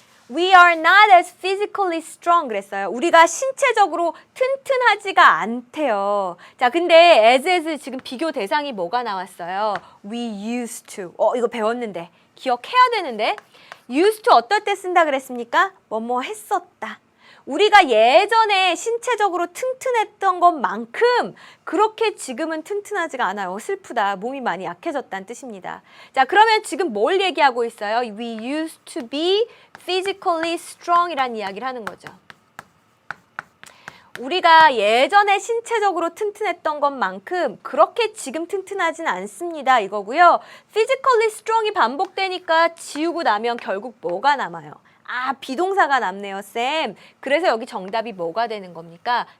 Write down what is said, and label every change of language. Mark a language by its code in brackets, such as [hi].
[en] We are not as physically strong 그랬어요. [ko] 우리가 신체적으로 튼튼하지가 않대요. 자, 근데 as 지금 비교 대상이 뭐가 나왔어요? [en] We used to. [ko] 이거 배웠는데. 기억해야 되는데. used to 어떨 때 쓴다 그랬습니까? 뭐뭐 했었다. 우리가 예전에 신체적으로 튼튼했던 것만큼 그렇게 지금은 튼튼하지가 않아요. 슬프다. 몸이 많이 약해졌다는 뜻입니다. 자, 그러면 지금 뭘 얘기하고 있어요? [en] We used to be physically strong [ko] 이라는 이야기를 하는 거죠. 우리가 예전에 신체적으로 튼튼했던 것만큼 그렇게 지금 튼튼하진 않습니다. 이거고요. physically strong이 반복되니까 지우고 나면 결국 뭐가 남아요? 아, 비동사가 남네요, 쌤. 그래서 여기 정답이 뭐가 되는 겁니까?